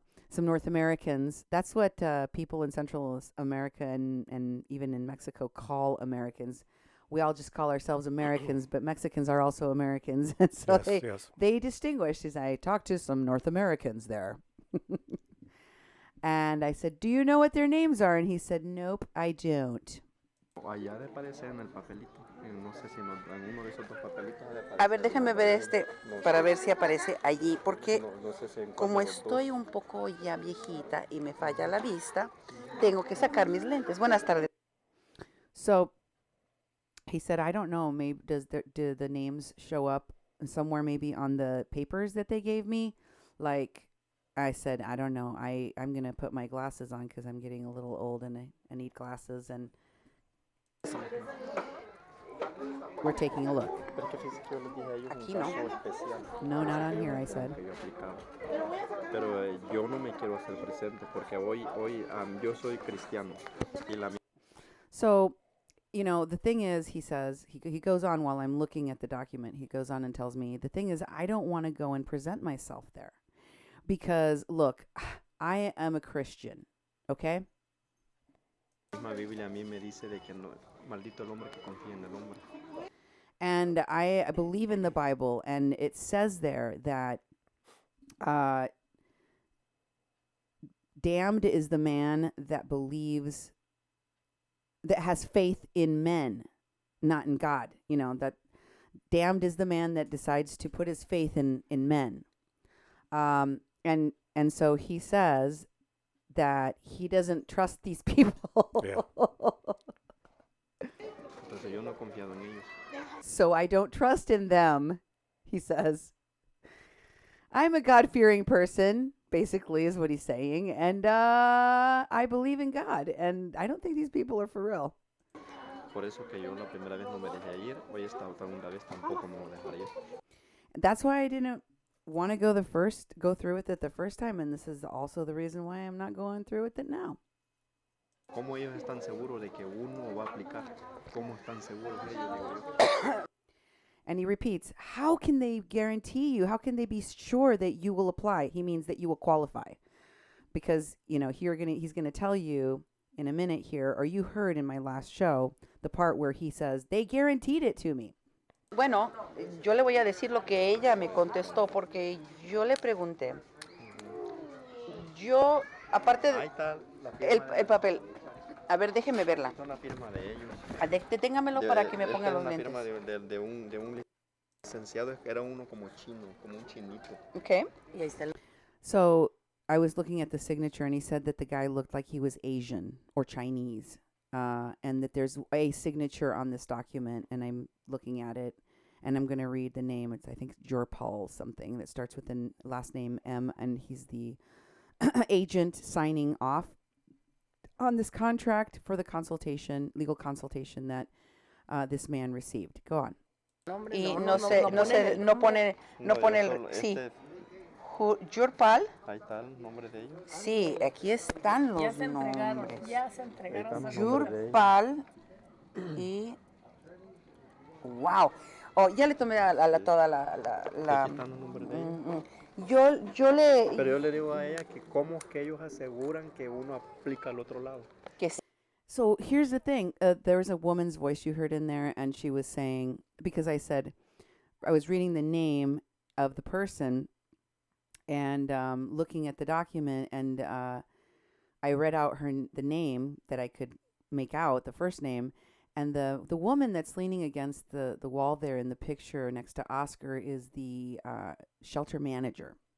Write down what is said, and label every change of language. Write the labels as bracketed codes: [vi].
[en] Some North Americans. That's what people in Central America and even in Mexico call Americans. We all just call ourselves Americans, but Mexicans are also Americans. And so they distinguished. I talked to some North Americans there. And I said, do you know what their names are? And he said, nope, I don't. [es] Allá aparece en el papelito. No sé si en uno de esos dos papelitos. A ver, déjame ver para ver si aparece allí, porque No sé si en como cuál de los estoy un poco ya viejita y me falla la vista, tengo que sacar mis lentes. Buenas tardes. [en] So he said, I don't know, maybe do the names show up somewhere maybe on the papers that they gave me? Like, I said, I don't know. I'm going to put my glasses on because I'm getting a little old and I need glasses, and we're taking a look. [es] Aquí no. [en] No, not on here, I said. [es] Pero yo no me quiero hacer presente porque hoy yo soy cristiano. [en] So, the thing is, he says, he goes on while I'm looking at the document, he goes on and tells me, the thing is, I don't want to go and present myself there. Because, look, I am a Christian, okay? [es] La Biblia a mí me dice de que no, maldito el hombre que confía en el hombre. [en] And I believe in the Bible, and it says there that damned is the man that believes, that has faith in men, not in God. That damned is the man that decides to put his faith in men. And so he says that he doesn't trust these people. Yeah. [es] Entonces yo no he confiado en ellos. [en] So I don't trust in them, he says. I'm a God-fearing person, basically, is what he's saying. And I believe in God. And I don't think these people are for real. [es] Por eso que yo la primera vez no me dejé ir, hoy esta segunda vez tampoco me voy a dejar ir. [en] That's why I didn't want to go through with it the first time. And this is also the reason why I'm not going through with it now. [es] ¿Cómo ellos están seguros de que uno va a aplicar? ¿Cómo están seguros ellos, digo yo? [en] And he repeats, how can they guarantee you? How can they be sure that you will apply? He means that you will qualify. Because, he's going to tell you in a minute here, or you heard in my last show, the part where he says, they guaranteed it to me. [es] Bueno, yo le voy a decir lo que ella me contestó, porque yo le pregunté. Yo, aparte de... Ahí está la el papel. A ver, déjeme verla. Esta es una firma de ellos. Deténgamelo para que me ponga los lentes. Esta es una firma de un licenciado, era uno como chino, como un chinito. Okay. Y ahí está. [en] So I was looking at the signature, and he said that the guy looked like he was Asian or Chinese, and that there's a signature on this document, and I'm looking at it, and I'm going to read the name. I think it's Jorpal something that starts with the last name M, and he's the agent signing off on this contract for the legal consultation that this man received. Go on. [es] Y no pone sí. Jorpal. Ahí está el nombre de ellos. Sí, aquí están los nombres. Ya se entregaron. Jorpal y wow. Oh, ya le tomé toda la Aquí están los nombres de ellos. Yo le Pero yo le digo a ella que cómo es que ellos aseguran que uno aplica al otro lado. que sí. [en] So here's the thing. There was a woman's voice you heard in there, and she was saying, because I said, I was reading the name, of the person and looking at the document, and I read out the name that I could make out, the first name, and the woman that's leaning against the wall there in the picture next to Oscar is the shelter manager.